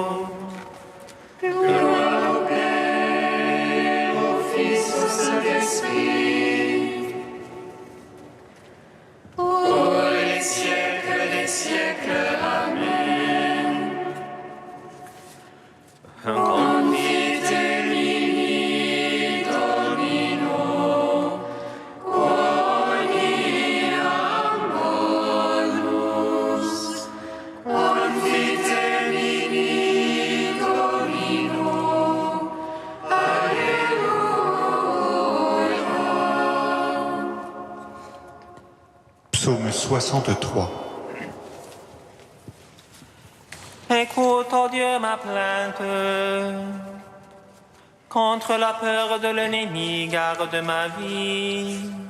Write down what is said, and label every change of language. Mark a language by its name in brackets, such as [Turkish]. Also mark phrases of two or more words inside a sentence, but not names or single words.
[French] Gloire au Père, au Fils, au Saint-Esprit. Pour les siècles des siècles. [Latin] Amen. Confite mini Domino, quoniam bonus. Confite mini Domino, alleluia. [French] Psaume 63. Écoute, oh Dieu, ma plainte. Contre la peur de l'ennemi, garde ma vie.